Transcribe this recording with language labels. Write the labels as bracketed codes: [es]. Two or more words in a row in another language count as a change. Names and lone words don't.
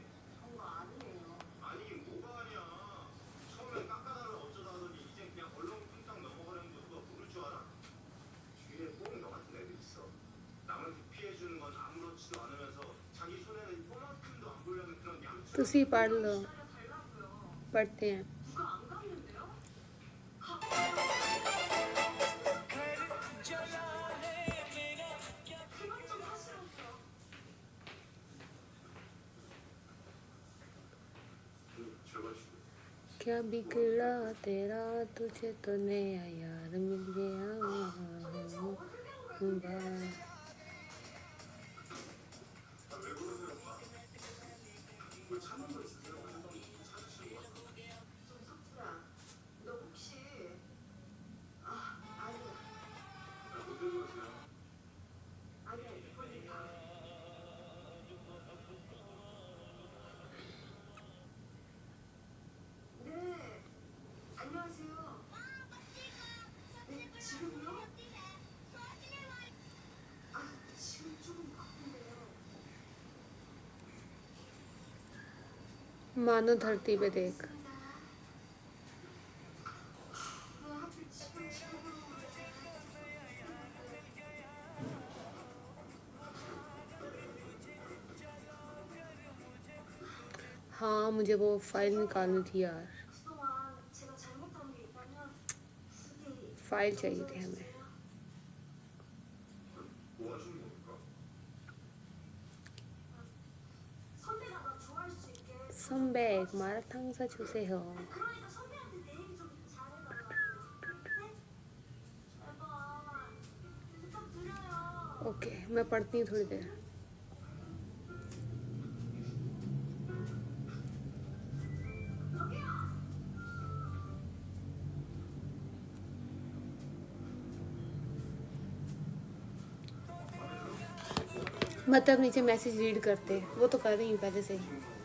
[ko] 그런 거 아니에요. 아니 뭐가 아니야. 처음엔 깎아달라고 어쩌다 하더니 이젠 그냥 얼렁뚱땅 넘어가려는 거 누가 모를 줄 알아? 주위에 꼭 너 같은 애들 있어. 남한테 피해주는 건 아무렇지도 않으면서 자기 손에는 뽀만큼도 안 보려는 그런 양심. [hi] तुसी पढ़ लो, पढ़ते हैं। [ko] 누가 안 갚는데요? 그만 좀 하시라고요. 제발 좀. [hi] क्या बिगड़ा तेरा, तुझे तो नया यार मिल गया। [ko] 왜 그러세요, 오빠? 왜 찾는 거 있으세요? 찾으시는 거 같아. 석진아, 너 혹시 아니야. 왜 그러세요? 아니야, 이거니까. 네, 안녕하세요. 네, 지금요? 지금 조금 바쁜데요. [hi] मानो धरती पे देख। [ko] 왜 하필 지금으로 [hi] हाँ मुझे वो फाइल निकालनी थी यार, [ko] 그동안 제가 잘못한 게 있다면 부디 [hi] फाइल चाहिए थी हमें। [ko] 뭐 하시는 겁니까? 선배가 나 좋아할 수 있게 선배 마라탕 사주세요। 그러니까 선배한테 내 얘기 좀 잘해달라고. 네? 제발 부탁드려요. [hi] ओके मैं पढ़ती हूँ थोड़ी देर। मतलब नीचे [en] message read [hi] करते, वो तो कर रही हूँ पहले से ही।